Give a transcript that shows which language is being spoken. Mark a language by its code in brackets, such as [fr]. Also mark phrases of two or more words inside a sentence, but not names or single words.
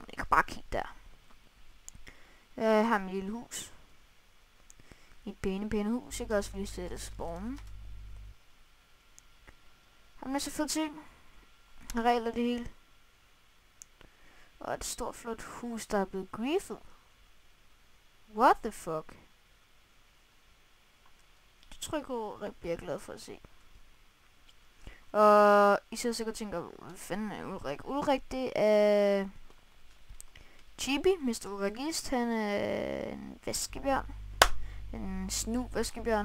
[da] Jeg kan bare kigge der. Jeg har mit lille hus. Mit pæne hus. Jeg kan også vise det spawnen. Har en masse fede ting. Regler det hele. Og et stort flot hus, der er blevet griefet. [en] What the fuck? [da] Det tror jeg bliver glad for at se. Og I så sikkert tænker, hvad fanden er Ulrik? Ulrik, det er Chibi, Mr. Ulrikist. Han er en vaskebjørn. En snu vaskebjørn.